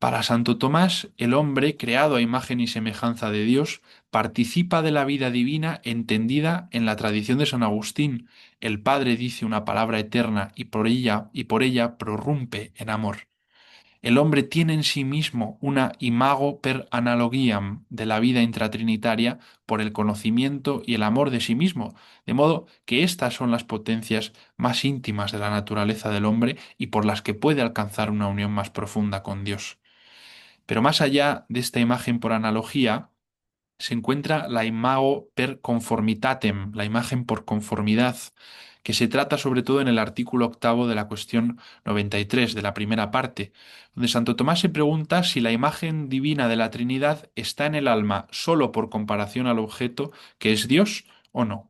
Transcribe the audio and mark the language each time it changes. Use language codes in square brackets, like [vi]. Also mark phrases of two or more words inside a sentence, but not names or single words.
[es] Para Santo Tomás, el hombre, creado a imagen y semejanza de Dios, participa de la vida divina entendida en la tradición de San Agustín. El Padre dice una palabra eterna y por ella prorrumpe en amor. El hombre tiene en sí mismo una [la] imago per analogiam [es] de la vida intratrinitaria por el conocimiento y el amor de sí mismo, de modo que estas son las potencias más íntimas de la naturaleza del hombre y por las que puede alcanzar una unión más profunda con Dios. Pero más allá de esta imagen por analogía, se encuentra la [la] imago per conformitatem, [es] la imagen por conformidad, que se trata sobre todo en el artículo octavo de la cuestión 93 de la primera parte, donde Santo Tomás se pregunta si la imagen divina de la Trinidad está en el alma sólo por comparación al objeto que es Dios o no.